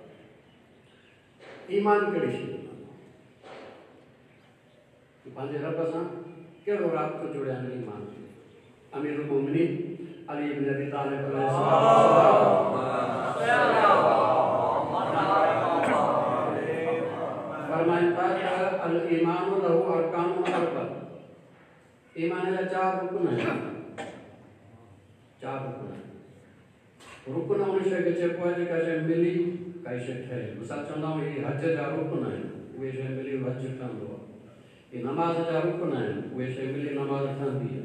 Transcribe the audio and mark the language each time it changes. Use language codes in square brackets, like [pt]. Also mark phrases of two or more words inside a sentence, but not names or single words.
[sd] ईमान कहिड़ी शइ पंहिंजे रब सां कहिड़ो राब्तो जोड़िया ईमान [ar] أمير المؤمنين [sd] अली इब्न अबी तालिब फरमाइनि था त [ar] الإيمان له أركان أربع [sd] ईमान जा 4 रुकन आहिनि। 4 रुकन रुकन उन शइ खे चइबो आहे जेका शइ मिली काई शइ ठहे। मिसाल चवंदा आहियूं हीअ हज जा रुकन आहिनि उहे शइ मिली हज ठहंदो आहे। ये नमाज जा रुकन आहिनि उहे शइ मिली नमाज ठहंदी आहे।